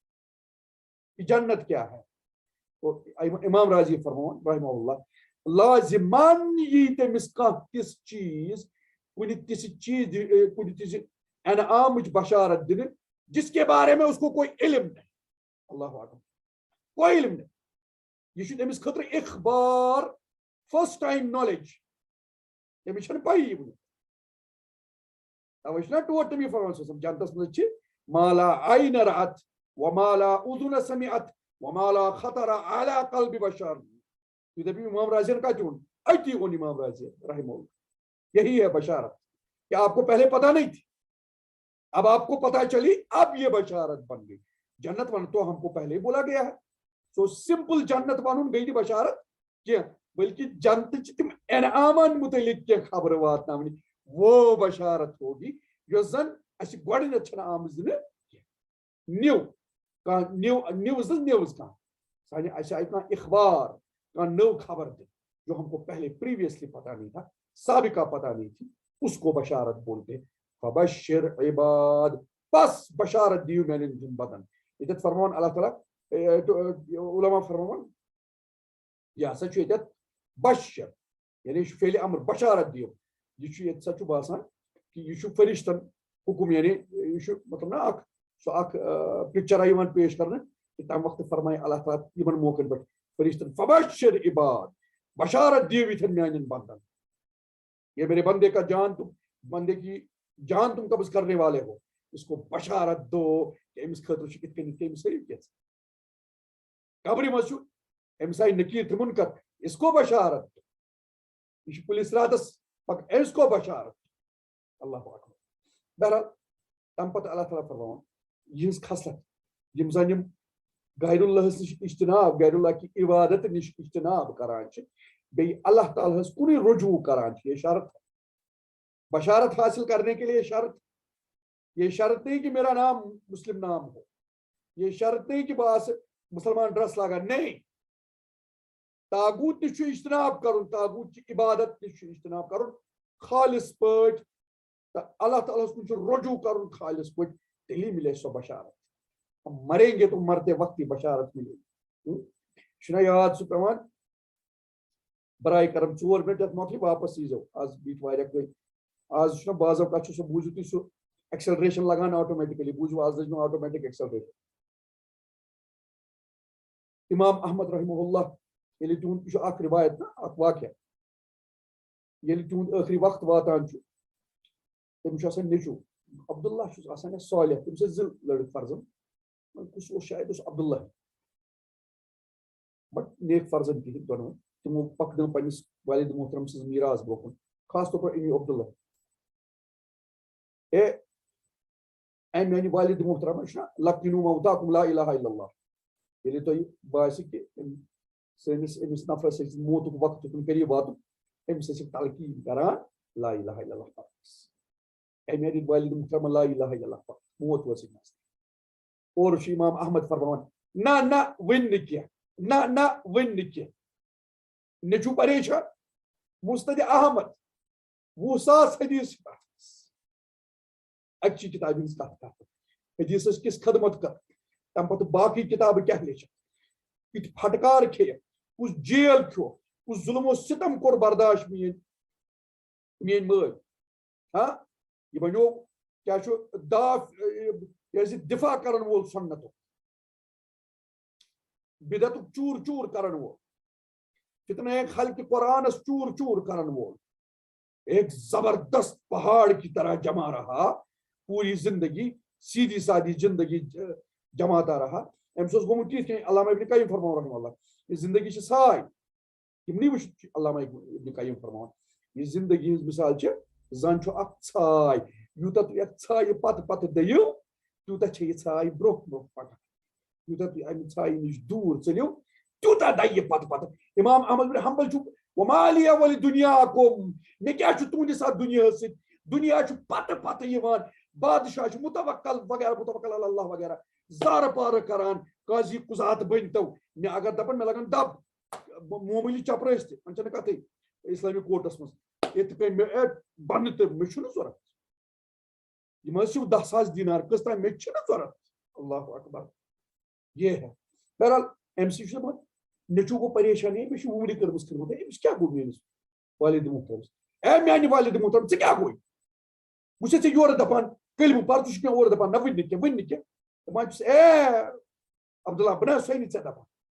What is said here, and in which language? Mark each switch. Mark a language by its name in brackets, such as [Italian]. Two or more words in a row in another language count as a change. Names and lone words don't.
[Urdu] کہ جنت کیا ہے [Kashmiri] امام راضی فرماوان [Arabic] رحمہ اللہ [Kashmiri] لازمان یی تٔمِس کانٛہہ تِژھ چیٖز کُنہِ تِژھِ چیٖز کُنہِ تِژھِ انعامٕچ بشارت دِنہٕ [Urdu] جس کے بارے میں اس کو کوئی علم نہیں [Arabic] اللہ اکبر [Urdu] کوئی علم نہیں [Kashmiri] یہ چھُ تٔمِس خٲطرٕ اخبار [English] first time knowledge [Kashmiri] تٔمِس چھنہٕ پَیی وُنہِ توے چھُنہ ٹوٹھ تٔمی فرماوان جنتس منٛز چھِ [Arabic] مالا عین رأت ومالا اذن سمعت ومالا خطر علی قلب بشر [Urdu] یہ [Kashmiri] دپی امام راضی کا چون اتی اون [Urdu] امام راضی [Arabic] رحمہ اللہ [Urdu] یہی ہے بشارت کہ آپ کو پہلے پتہ نہیں تھی اب آپ کو پتہ چلی اب یہ بشارت بن گئی جنت ون تو ہم کو پہلے ہی بولا گیا ہے [English] so simple [Kashmiri] جنت ونن گئی بشارت کیا بلکہ جنت تم انعامن متعلق کی خبر واتناونی [Urdu] وہ بشارت ہوگی جو [Kashmiri] زن اس گۄڈٕنیتھ چھنہٕ آمٕژ دِنہٕ نیو کانٛہہ نیوز کانٛہہ سانہِ اسہِ آیہِ کانٛہہ اخبار کانٛہہ نٔو خبر دِنہٕ [Urdu] جو ہم کو پہلے پریویسلی پتہ نہیں تھا سابقہ پتہ نہیں تھی اس کو بشارت بولتے [Arabic] فبشر عباد [Kashmiri] بس بشارت دیو میانٮ۪ن جن بدن ییٚتٮ۪تھ فرماوان اللہ تعالیٰ علماء فرماوان یہ ہسا چھُ ییٚتٮ۪تھ بشر یعنی یہ چھُ فعلِ امر بشارت دیو یہ چھُ ییٚتہِ سا چھُ باسان کہ یہ چھُ فرشتن حکم یعنی یہ چھُ مطلب نا اکھ سُہ اکھ پکچرا یِوان پیش کرنہٕ کہ تمہِ وقتہٕ فرمایہِ اللہ تعالیٰ یِمن موقعن پٮ۪ٹھ فرشتن [Arabic] فبشر عباد [Kashmiri] بشارت دیو یِتھٮ۪ن میانٮ۪ن بندن [Urdu] یہ میرے بندے کا جان تم بندے کی جان تم قبض کرنے والے ہو اس کو بشارت دو [Kashmiri] کہ امس خاطر چھُ یِتھ کٔنۍ أمِس ہٲیِو کیٛاہ قبرِ منٛز چھُ أمِس آیہِ نکیٖر تہٕ مُنکر [Urdu] اس کو بشارت [Kashmiri] یہ چھُ پُلیٖس راتس پکان أمِس کو بشارت [Arabic] اللہ اکبر [Kashmiri] بہرحال تمہِ پتہٕ اللہ تعالیٰ فرماوان یِہنٛز خصلت یِم زن یِم غیر اللہس نِش اجتناب غیر اللہ کی عبادت نِش اجتناب کران چھِ بیٚیہِ اللہ تعالیٰ ہس کُنُے رجوع کران چھِ [Urdu] یہ شرط ہے بشارت حاصل کرنے کے لیے شرط یہ شرط نہیں کہ میرا نام مسلم نام ہو یہ شرط نہیں کہ بس مسلمان [Kashmiri] ڈرس لاگان نہیں تاغوت نش اجتناب کرن تاغوت کی عبادت نش اجتناب کرن خالص پٲٹھۍ اللہ تعالیٰ کُن رجوع کرن خالص پٲٹھۍ تیلی ملے سو بشارت [Urdu] ہم مریں گے تو مرتے وقت ہی بشارت ملے گی [Kashmiri] چھُنا یاد سُہ پیوان برائے کرم 4 منٹ یتھ مۄکلہِ واپس ییٖزیو آز بیٖٹھ واریاہ کٲلۍ آز چھُنا بعض اوقات چھُ سُہ بوٗزِو تُہۍ سُہ ایکسلریشن لگان آٹومیٹکلی بوٗزِو آز لٔج مےٚ [English] automatic acceleration [Kashmiri] امام احمد رحمہ اللہ ییٚلہِ تِہُنٛد یہِ چھُ اکھ رِوایت نا اکھ واقعہ ییٚلہِ تِہُنٛد ٲخری وقت واتان چھُ تٔمِس چھُ آسان نیٚچوٗ عبداللہ چھُس آسان اَسہِ صالح تٔمِس ٲسۍ 2 لڑکہٕ فرزن کُس اوس شاید اوس عبداللہ بٹ نیک فرزن کِہیٖنۍ دۄنوے تِمو پکنٲو پننِس والد محترم سٕنٛز میراث برونٛہہ کُن [Urdu] خاص طور پر [Kashmiri] أمی عبداللہ اے میانہِ والد محترم چھُنا [Arabic] لقنوا موتاکم لا الہ الا اللہ [Kashmiri] ییٚلہِ تۄہہِ باسہِ کہ سٲنِس أمِس نفرس ہیٚکہِ موتُک وقت تُکُن قریٖب واتُن أمِس ٲسِکھ تلقیٖن کران [Arabic] لا الہ الا اللہ [Kashmiri] پرنس اے میانہِ والد محترم [Arabic] لا الہ الا اللہ [Kashmiri] پرن موت وٲژٕکھ نزدیٖک اور چھُ امام احمد فرماوان نہ نہ وٕنۍ نہٕ کینٛہہ نہ نہ وٕنۍ نہٕ کینٛہہ نیٚچوٗ پریشان مُستدِ احمد 20,000 حدیث اکچی کتابہِ ہٕنٛز کتھ کرٕ حدیثس کِس خدمت کر تمہِ پتہٕ باقٕے کتابہٕ کیٛاہ لیچھکھ کِتھ پھٹکار کھیٚیکھ کُس جیل کھیوٚو کُس ظُلم و ستم کوٚر برداشت میٲنۍ مین مٲلۍ ہاں یہ بنیو کیا چھُ دفاع کرن وول سنتُک بدعتُک چوٗر چوٗر کرن وول فتنہ خلق قرآنس چور چور کرن وول [Urdu] ایک زبردست پہاڑ کی طرح جمع رہا پوری زندگی سیدھی سادھی زندگی جماتا رہا [Kashmiri] امس گومت تیت کن علامہ ابن قیم فرماؤں [Arabic] رحمہ اللہ [Kashmiri] یہ زندگی سائے یم نہیں وچ علامہ ابن قیم فرماؤں یہ زندگی ہز مثال زن اخ ژھاے یوتاہ تھی اتھ ژھایہِ پتہٕ پتہٕ دٔیِو تیوتاہ چھِ یہ ژھاے برونٛہہ برونٛہہ پکان یوتاہ تھی امہِ ژھایہِ نِش دوٗر ژٔلِو تیوتاہ دَیہِ پتہٕ پتہٕ امام احمد بن حنبل چھُ [Arabic] ومالیہ ولی دنیاکم [Kashmiri] مےٚ کیٛاہ چھُ تُہنٛدِس اتھ دُنیاہس سۭتۍ دُنیا چھُ پتہٕ پتہٕ یِوان بادشاہ چھُ متوکل وغیرہ [Arabic] متوکل علی اللہ [Kashmiri] وغیرہ زارٕ پارٕ کران قاضی قُضات بٔنۍتو مےٚ اگر دپن مےٚ لگن دب معموٗلی چپرٲسۍ تہِ وۄنۍ چھنہٕ کتھٕے اسلامی کورٹس منٛز ییٚتہِ کٔنۍ مےٚ بنہٕ تہٕ مےٚ چھُنہٕ ضوٚرتھ یِم حظ چھِ 10,000 دینار کٔژ تام مےٚ چھِنہٕ ضوٚرتھ [Arabic] اللہ اکبر [Kashmiri] یہ ہے بہرحال امہِ سۭتۍ چھُ دپان نیٚچوٗ گوٚو پریشان ہے مےٚ چھِ وُمرِ کٔرمٕژ خدمت أمِس کیٛاہ گوٚو میٲنِس والد محترمس اے میانہِ والد محترم ژےٚ کیٛاہ گوٚے بہٕ چھُسے ژےٚ یورٕ دپان کلمہٕ پر ژٕ چھُکھ مےٚ اورٕ دپان نہ ؤنۍ نہٕ کینٛہہ دپان چھُس اے عبداللہ بہٕ نہ حظ چھُسے نہٕ ژےٚ دپان